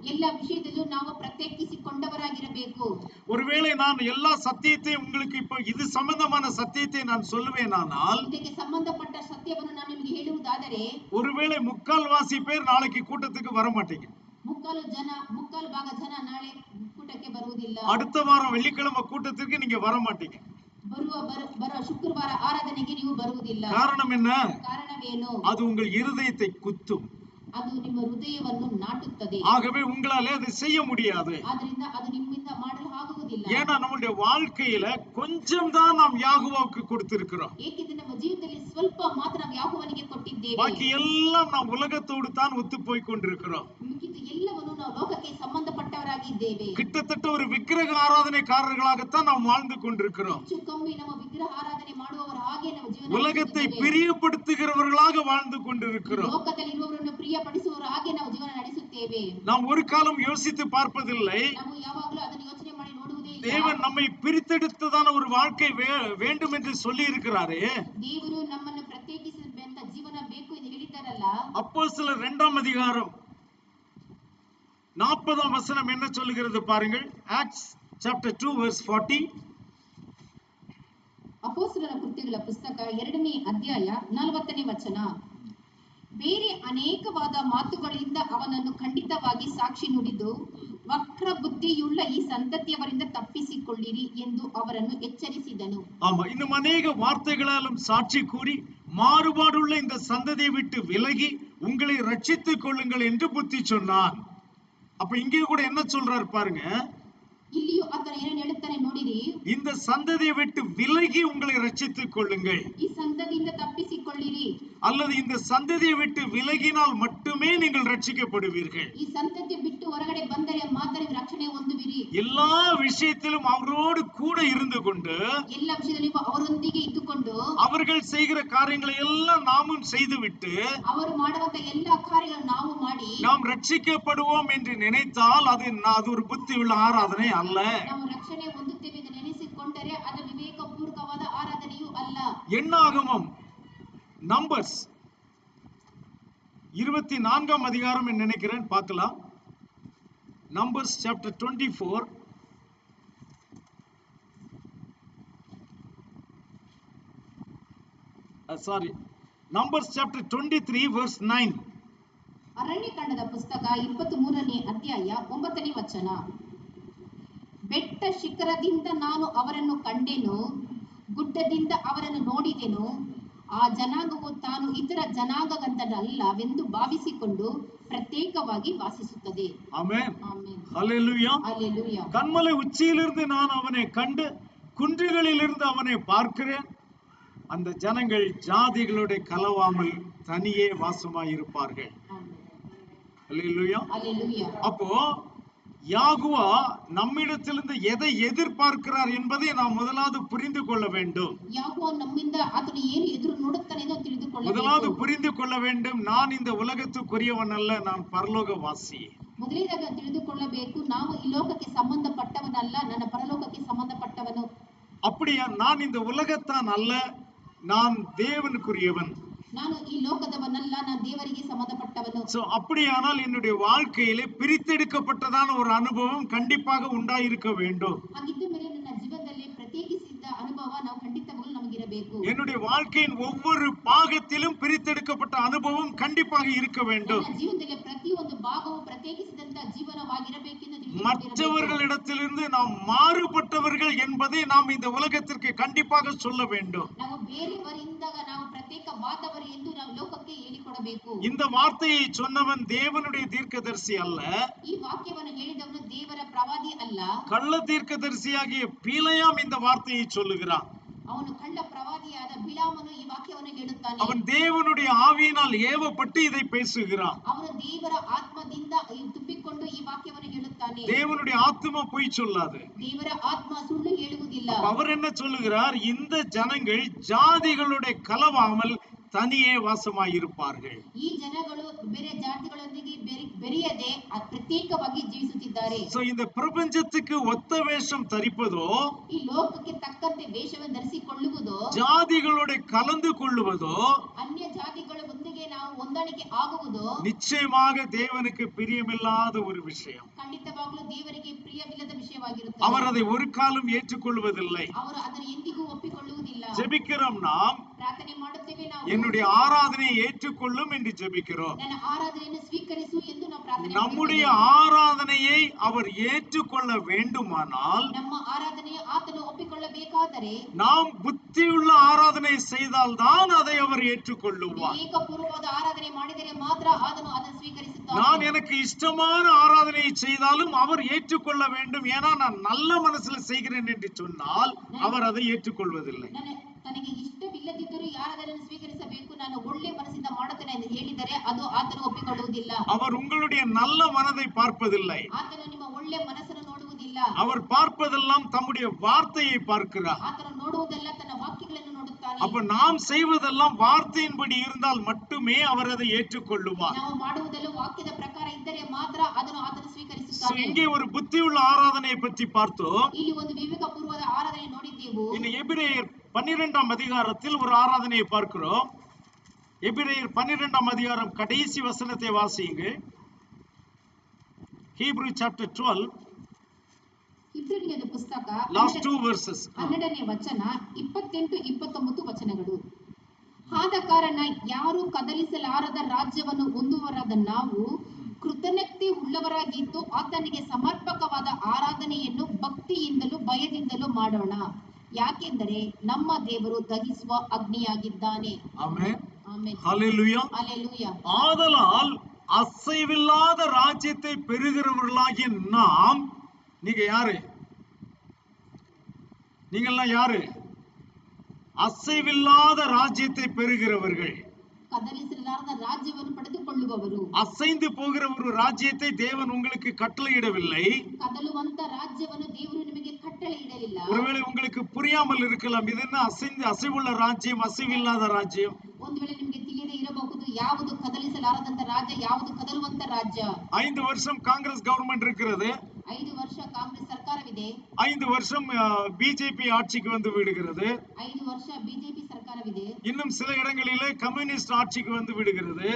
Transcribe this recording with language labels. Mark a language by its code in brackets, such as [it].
[ta] எல்லா [kn] விஷயದಲ್ಲೂ ನಾವು ಪ್ರತ್ಯೇಕಿಸಿಕೊಂಡವರಾಗಿರಬೇಕು. [ta] ஒருவேளை நான் எல்லா சத்தியத்தையும் உங்களுக்கு இப்போ இது சம்பந்தமான சத்தியத்தை நான் சொல்லுவேனானால், [kn] ಇದಕ್ಕೆ ಸಂಬಂಧಪಟ್ಟ ಸತ್ಯವನ್ನು ನಾನು ನಿಮಗೆ ಹೇಳುವುದಾದರೆ, [ta] ஒருவேளை 3/4 பேர் நாளைக்கு கூட்டத்துக்கு வர மாட்டீங்க. [kn] ಮುಕ್ಕಾಲು ಭಾಗ ಜನ ನಾಳೆ ಕೂಟಕ್ಕೆ ಬರುವುದಿಲ್ಲ. [ta] அடுத்த வாரம் வெள்ளிக்கிழமை கூட்டத்திற்கு நீங்க வர மாட்டீங்க. [kn] ಬರುವ ಶುಕ್ರವಾರ ಆರಾಧನೆಗೆ ನೀವು ಬರುವುದಿಲ್ಲ. [ta] காரணம் என்ன? [kn] ಕಾರಣವೇನು? [ta] அது உங்கள் இருதயத்தை குத்தும். [kn] ಅದು ನಿಮ್ಮ ಹೃದಯವನ್ನು ನಾಟುತ್ತದೆ. [ta] ஆகவே உங்களால அதை செய்ய முடியாது. [kn] ಆದ್ದರಿಂದ ಅದು ನಿಮ್ಮಿಂದ ಮಾಡಲು ಆಗುವುದಿಲ್ಲ. [ta] ஏன்னா நம்முடைய வாழ்க்கையில கொஞ்சம் தான் நாம் யாகுவாவுக்கு கொடுத்திருக்கிறோம். [kn] ಏಕೆಂದರೆ ನಮ್ಮ ಜೀವಿತದಲ್ಲಿ ಸ್ವಲ್ಪ ಮಾತ್ರ ನಾವು ಯಾಹೋವನಿಗೆ ಕೊಟ್ಟಿದ್ದೇವೆ. [ta] பாக்கி எல்லாம் நாம் உலகத்தோடு தான் ஒத்து போய் கொண்டிருக்கிறோம். [kn] ಮಿಕ್ಕಿದ ಎಲ್ಲವನ್ನು ನಾವು ಲೋಕಕ್ಕೆ ಸಂಬಂಧಪಟ್ಟವರಾಗಿದ್ದೇವೆ. [ta] கிட்டத்தட்ட ஒரு விக்கிரக ஆராதனைக்காரர்களாகத்தான் நாம் வாழ்ந்து கொண்டிருக்கிறோம். [kn] ಹೆಚ್ಚುಕಮ್ಮಿ ನಮ್ಮ ವಿಗ್ರಹ ಆರಾಧನೆ ಮಾಡುವವರ ಹಾಗೆ ನಾವು ಜೀವನ [ta] உலகத்தை பிரியப்படுத்துகிறவர்களாக வாழ்ந்து கொண்டிருக்கிறோம். [kn] ಲೋಕದಲ್ಲಿ ಇರುವವರನ್ನು ಪ್ರಿಯಪಡಿಸುವವರ ಹಾಗೆ ನಾವು ಜೀವನ ನಡೆಸುತ್ತೇವೆ. [ta] நாம் ஒரு காலம் யோசித்து பார்ப்பதில்லை. [kn] ನಾವು ಯಾವಾಗಲೂ ಅದನ್ನು ಯೋಚನೆ ಮಾಡಿ ನೋಡುವುದೇ ಇಲ್ಲ. [ta] தேவன் நம்மை பிரித்தெடுத்ததான ஒரு வாழ்க்கை வேண்டும் என்று சொல்லி இருக்கிறாரே. [kn] ದೇವರು ನಮ್ಮನ್ನು ಪ್ರತ್ಯೇಕಿಸಬೇಕಂತ ಜೀವನ ಬೇಕು ಎಂದು ಹೇಳಿದ್ದಾರಲ್ಲ. [ta] அப்போஸ்தலர் 2ஆம் அதிகாரம் 40ஆம் வசனம் என்ன சொல்லுகிறது பாருங்கள். [en] Acts chapter 2 verse 40. [kn] ಅಪೊಸ್ತಲರ ಕೃತ್ಯಗಳ ಪುಸ್ತಕ 2ನೇ ಅಧ್ಯಾಯ 40ನೇ ವಚನ. ಬೇರೆ ಅನೇಕವಾದ ಮಾತುಗಳಿಂದ ಅವನನ್ನು ಖಂಡಿತವಾಗಿ ಸಾಕ್ಷಿ ನುಡಿದು ವಕ್ರ ಬುದ್ಧಿಯುಳ್ಳ ಈ ಸಂತತಿಯವರಿಂದ ತಪ್ಪಿಸಿಕೊಳ್ಳಿರಿ ಎಂದು ಅವರನ್ನು ಎಚ್ಚರಿಸಿದನು. [ta] ஆமா, இன்னும் அநேக வார்த்தைகளாலும் சாட்சி கூறி மாறுபாடுள்ள இந்த சந்ததியை விட்டு விலகி உங்களை ரட்சித்துக் கொள்ளுங்கள் என்று புத்தி சொன்னான். அப்ப இங்கே கூட என்ன சொல்றாரு பாருங்க. [kn] ಇಲ್ಲಿಯೂ ಆತನು ಏನು ಹೇಳುತ್ತಾನೆ ನೋಡಿರಿ. [ta] இந்த சந்ததியை விட்டு விலகி உங்களை ரட்சித்துக் கொள்ளுங்கள். [kn] ಈ ಸಂತತಿಯಿಂದ ತಪ್ಪಿಸಿಕೊಳ್ಳಿರಿ. [ta] அல்லது இந்த சந்ததியை விட்டு விலகினால் மட்டுமே நீங்கள் ரட்சிக்கப்படுவீர்கள். [kn] ಈ ಸಂತತಿ ಬಿಟ್ಟು ಹೊರಗಡೆ ಬಂದರೆ ಮಾತ್ರ ನೀವು ರಕ್ಷಣೆ ಹೊಂದುವಿರಿ. [ta] எல்லா விஷயத்திலும் அவரோடு கூட இருந்து கொண்டு, [kn] ಎಲ್ಲ ವಿಷಯದಲ್ಲಿ ಅವರೊಂದಿಗೆ ಇದ್ದುಕೊಂಡು, [ta] அவர்கள் செய்கிற காரியங்களை எல்லாம் நாமும் செய்துவிட்டு, [kn] ಅವರು ಮಾಡುವಂತ ಎಲ್ಲಾ ಕಾರ್ಯಗಳನ್ನು ನಾವು ಮಾಡಿ [ta] நாம் ரட்சிக்கப்படுவோம் என்று நினைத்தால் அது ஒரு புத்தி உள்ள ஆராதனை அல்ல. [kn] ನಾವು ರಕ್ಷಣೆ ಹೊಂದುತ್ತೇವೆ ಎಂದು ನೆನೆಸಿಕೊಂಡರೆ ಅದು ವಿವೇಕಪೂರ್ವಕವಾದ ಆರಾಧನೆಯೂ ಅಲ್ಲ. [ta] என்னாகமம் நம்பர்ஸ் 24ஆம் அதிகாரம் என்று நினைக்கிறேன், பார்க்கலாம். [en] Numbers chapter 24 Numbers chapter 23 verse 9. [kn] ಅರಣ್ಯಕಾಂಡದ ಪುಸ್ತಕ 23ನೇ ಅಧ್ಯಾಯ 9ನೇ ವಚನ. ಬೆಟ್ಟ ಶಿಖರದಿಂದ ನಾನು ಅವರನ್ನು ಕಂಡೆನು, ಗುಡ್ಡದಿಂದ ಅವರನ್ನು ನೋಡಿದೆನು. ಆ ಜನಾಂಗವು ತಾನು ಇತರ ಜನಾಂಗಗಳಲ್ಲವೆಂದು ಭಾವಿಸಿಕೊಂಡು ಪ್ರತ್ಯೇಕವಾಗಿ வாசிಸುತ್ತದೆ. [ta] ஆமென். ஹல்லேலூயா. ஹல்லேலூயா. கன்மலை உச்சியிலிருந்து நான் அவனை கண்டு குன்றுகளிலிருந்து அவனை பார்க்கிறேன். அந்த ஜனங்கள் ஜாதிகளோட கலவாமல் தனியே வாசமாயிருப்பார்கள். ஹல்லேலூயா. ஹல்லேலூயா. அப்போ யாகுவா நம்மிடத்திலிருந்து எதை எதிர்பார்க்கிறார் என்பதை நாம் முதலாவது புரிந்து கொள்ள வேண்டும். யாகுவா [kn] நம்மிಂದ ಆತನು ಏನು ಎದುರು ನೋಡುತ್ತಾನೆ ಎಂದು ತಿಳಿದುಕೊಳ್ಳಬೇಕು. [ta] முதலாவது புரிந்து கொள்ள வேண்டும், நான் இந்த உலகத்துக்குரியவன் அல்ல, நான் பரலோகவாசி. [kn] ಮೊದಲನೇದಾಗಿ ತಿಳಿದುಕೊಳ್ಳಬೇಕು, ನಾವು ಈ ಲೋಕಕ್ಕೆ ಸಂಬಂಧಪಟ್ಟವನಲ್ಲ, ನನ್ನ ಪರಲೋಕಕ್ಕೆ ಸಂಬಂಧಪಟ್ಟವನು. [ta] அப்படியா? நான் இந்த உலகத்தான் அல்ல, நான் தேவனுக்குரியவன். [kn] ನಾನು ಈ ಲೋಕದವನಲ್ಲ, ನಾನು ದೇವರಿಗೆ ಸಂಬಂಧಪಟ್ಟವನು. [ta] சோ அப்படியானால் என்னுடைய வாழ்க்கையிலே பிரித்தெடுக்கப்பட்டதான ஒரு அனுபவம் கண்டிப்பாக உண்டாயிருக்க வேண்டும். [kn] ಹಾಗಿದ್ದ ಮೇಲೆ ನನ್ನ ಜೀವನದಲ್ಲಿ ಪ್ರತ್ಯೇಕಿಸಿದ ಅನುಭವ ನಾವು ಖಂಡಿತವಾಗಲೂ ನಮಗಿರಬೇಕು. [ta] என்னுடைய வாழ்க்கையின் ஒவ்வொரு பாகத்திலும் பிரித்தெடுக்கப்பட்ட அனுபவம் கண்டிப்பாக இருக்க வேண்டும். [kn] ನನ್ನ ಜೀವನದಲ್ಲಿ ಪ್ರತಿಯೊಂದು ಭಾಗವು ಪ್ರತ್ಯೇಕಿಸಿದಂತ ಜೀವನವಾಗಿರಬೇಕೆಂದು ತಿಳಿದುಕೊಳ್ಳಬೇಕು. [ta] மற்றவர்களிடத்திலிருந்து நாம் மாறுபட்டவர்கள் என்பதை நாம் இந்த உலகத்திற்கு கண்டிப்பாக சொல்ல வேண்டும். [kn] ನಾವು ಬೇರೆಯವರಿಂದಾಗ ನಾವು ಪ್ರತ್ಯೇಕವಾದವರು ಎಂದು ನಾವು ಲೋಕಕ್ಕೆ ಹೇಳಿಕೊಡಬೇಕು. [ta] இந்த வார்த்தையை சொன்னவன் தேவனுடைய தீர்க்கதரிசி அல்ல, [kn] ಈ ವಾಕ್ಯವನ್ನು ಹೇಳಿದವನು ದೇವರ ಪ್ರವಾದಿ ಅಲ್ಲ, [ta] கள்ள தீர்க்கதரிசியாகிய பீலையாம் இந்த வார்த்தையை சொல்லுகிறான். [kn] ಅವನು ಕಳ್ಳ ಪ್ರವಾದಿಯಾದ ಬಿಳಾಮನು ಈ ವಾಕ್ಯವನ್ನು ಹೇಳುತ್ತಾನೆ. [ta] அவன் தேவனுடைய ஆவியினால் ஏவப்பட்டு இதை பேசுகிறான். [kn] ಅವನು ದೇವರ ಆತ್ಮದಿಂದ ತುಂಬಿಕೊಂಡು ಈ ವಾಕ್ಯವನ್ನು ಹೇಳುತ್ತಾನೆ. [ta] தேவனுடைய ஆத்மா பொய் சொல்லாது, [kn] ದೇವರ ಆತ್ಮ ಸುಳ್ಳು ಹೇಳುವುದಿಲ್ಲ. [ta] அவர் என்ன சொல்லுகிறார்? இந்த ஜனங்கள் ஜாதிகளுடைய கலவாமல் தனியே வாசமாயிருப்பார்கள். [kn] ಈ ಜನಗಳು ಬೇರೆ ಜಾತಿಗಳೊಂದಿಗೆ ಬೆರೆಯದೆ ಪ್ರತ್ಯೇಕವಾಗಿ ಜೀವಿಸುತ್ತಿದ್ದಾರೆ. [ta] சோ இந்த பிரபஞ்சத்துக்கு ஒத்த வேஷம் தரிப்பதோ, [kn] ಈ ಲೋಕಕ್ಕೆ ತಕ್ಕಂತೆ ವೇಷವನ್ನು ಧರಿಸಿಕೊಳ್ಳುವುದೋ, [ta] ஜாதிகளோட கலந்து கொள்ளுவதோ, [kn] ಅನ್ಯ ಜಾತಿಗಳ ಒಂದಿಗೆ ನಾವು ಹೊಂದಾಣಿಕೆ ಆಗುವುದೋ [ta] நிச்சயமாக தேவனுக்கு பிரியமில்லாத ஒரு விஷயம். [kn] ಖಂಡಿತವಾಗಲೂ ದೇವರಿಗೆ ಪ್ರಿಯವಿಲ್ಲದ ವಿಷಯವಾಗಿರುತ್ತದೆ. [ta] அவர் அதை ஒரு காலம் ஏற்றுக்கொள்வதில்லை. [kn] ಅವರು ಅದನ್ನು ಎಂದಿಗೂ ಒಪ್ಪಿಕೊಳ್ಳುವುದಿಲ್ಲ. [ta] ஜெபிக்கிறோம் நாம், [kn] ಪ್ರಾರ್ಥನೆ ಮಾಡುತ್ತೇವೆ ನಾವು, [ta] என்னுடைய ஆராதனையை ஏற்றுக்கொள்ளும் என்று ஜெபிக்கிறோம். [kn] ನನ್ನ ಆರಾಧನೆಯನ್ನು ಸ್ವೀಕರಿಸು ಎಂದು ನಾವು ಪ್ರಾರ್ಥನೆ [ta] நம்முடைய [kn] ಮಾಡುತ್ತೇವೆ. [ta] ஆராதனையை அவர் ஏற்றுக்கொள்ள வேண்டுமானால், [kn] ನಮ್ಮ ಆರಾಧನೆಯು ಆತನು ಒಪ್ಪಿಕೊಳ್ಳಬೇಕಾದರೆ, [ta] நாம் புத்தியுள்ள ஆராதனை செய்தால்தான் அதை அவர் ஏற்றுக்கொள்ளுவார். [kn] ವಿವೇಕಪೂರ್ವವಾದ ಆರಾಧನೆ ಮಾಡಿದರೆ ಮಾತ್ರ ಆತನು ಅದನ್ನು ಸ್ವೀಕರಿಸುತ್ತಾನೆ. [ta] நான் எனக்கு இஷ்டமான ஆராதனையை செய்தாலும் அவர் ஏற்றுக்கொள்ள வேண்டும், ஏன்னா நான் நல்ல மனசுல செய்கிறேன் என்று சொன்னால் அவர் அதை ஏற்றுக்கொள்வதில்லை. [kn] ತನಗೆ ಇಷ್ಟವಿಲ್ಲದಿದ್ದರೂ ಯಾರಾದರನ್ನು ಸ್ವೀಕರಿಸಬೇಕು, ನಾನು ಒಳ್ಳೆ ಮನಸ್ಸಿಂದ ಮಾಡುತ್ತೇನೆ ಎಂದು ಹೇಳಿದರೆ ಅದು ಆತನು ಒಪ್ಪಿಕೊಳ್ಳುವುದಿಲ್ಲ. [ta] அவர் உங்களுடைய நல்ல மனதை பார்ப்பதில்லை, [kn] ಆತನು ನಿಮ್ಮ ಒಳ್ಳೆ ಮನಸ್ಸನ್ನು ನೋಡುವುದಿಲ್ಲ. [ta] அவர் பார்ப்பதெல்லாம் தம்முடைய வார்த்தையை பார்க்கிறார். [kn] ಆತನು ನೋಡುವುದೆಲ್ಲ ತನ್ನ ವಾಕ್ಯಗಳನ್ನು ನೋಡುತ್ತಾನೆ. [ta] அப்ப நாம் செய்வதெல்லாம் வார்த்தையின்படி இருந்தால் மட்டுமே அவர் அதை ஏற்றுக்கொள்ளுவார். [kn] ನಾವು ಮಾಡುವುದೆಲ್ಲ ವಾಕ್ಯದ ಪ್ರಕಾರ ಇದ್ದರೆ ಮಾತ್ರ ಅದನ್ನು ಆತನು [en] So, [kn] ಸ್ವೀಕರಿಸುತ್ತಾನೆ. [ta] இங்கே ஒரு புத்தியுள்ள ஆராதனையை பற்றி பார்த்தோம். [kn] ಇಲ್ಲಿ ಒಂದು ವಿವೇಕಪೂರ್ವದ ಆರಾಧನೆ ನೋಡಿದ್ದೆವು. [ta] இந்த எபிரேயர் 12ஆம் அதிகாரத்தில் ஒரு ஆராதனையை பார்க்கிறோம். எபிரேயர் 12ஆம் அதிகாரம் கடைசி வசனத்தை வாசியுங்க. [en] Hebrew chapter 12 [kn] ಇಬ್ರಿಯರ ಪುಸ್ತಕ [en] last two verses. [kn] 12ನೇ ವಚನ 28-29 ವಚನಗಳು. ಆದ ಕಾರಣ ಯಾರು ಕದಲಿಸಲಾರದ ರಾಜ್ಯವನ್ನು ಹೊಂದುವರಾದ ನಾವು ಕೃತಜ್ಞತೆ ಉಳ್ಳವರಾಗಿದ್ದು ಆತನಿಗೆ ಸಮರ್ಪಕವಾದ ಆರಾಧನೆಯನ್ನು ಭಕ್ತಿಯಿಂದಲೂ ಭಯದಿಂದಲೂ ಮಾಡೋಣ. ಯಾಕೆಂದರೆ ನಮ್ಮ ದೇವರು ದಹಿಸುವ ಅಗ್ನಿಯಾಗಿದ್ದಾನೆ. [ta] ஆமென். [kn] ಆಮೆನ್. [ta] ஹல்லேலூயா. ஹல்லேலூயா. ஆதலால் அசைவில்லாத ராஜ்யத்தை பெறுகிறவர்களாகிய நாம், நீங்க யாரு? நீங்கெல்லாம் யாரு? அசைவில்லாத ராஜ்யத்தை பெறுகிறவர்கள். [kn] ಕದಲಿಸಲಾರದ ರಾಜ್ಯವನ್ನು ಪಡೆದುಕೊಳ್ಳುವವರು. [ta] அசைந்து போகிற ஒரு ராஜ்யத்தை தேவன் உங்களுக்கு கட்டளையிடவில்லை. [kn] ಕದಲುವಂತ ರಾಜ್ಯವನ್ನು ದೇವರು ನಿಮಗೆ ಕಟ್ಟಳೆ ಇಡಲಿಲ್ಲ. [ta] ஒருவேளை உங்களுக்கு புரியாமல் இருக்கலாம், இது என்ன அசைவுள்ள ராஜ்யம், அசைவில்லாத ராஜ்யம். [kn] ಒಂದು ವೇಳೆ ನಿಮಗೆ ತಿಳಿಯದೇ ಇರಬಹುದು, ಯಾವುದು ಕದಲಿಸಲಾರದಂತ ರಾಜ್ಯ, ಯಾವುದು ಕದಲುವಂತ ರಾಜ್ಯ. [ta] 5 வருஷம் காங்கிரஸ் கவர்மெண்ட் இருக்கிறது, [kn] 5 ವರ್ಷ ಕಾಂಗ್ರೆಸ್ ಸರ್ಕಾರವಿದೆ, [ta] 5 வருஷம் பிஜேபಿ ஆட்சிக்கு வந்து விடுகிறது, [kn] 5 ವರ್ಷ ಬಿಜೆಪಿ ಸರ್ಕಾರವಿದೆ, [ta] இன்னும் சில இடங்களிலே கம்யூனிஸ்ட் ஆட்சிக்கு வந்து விடுகிறது.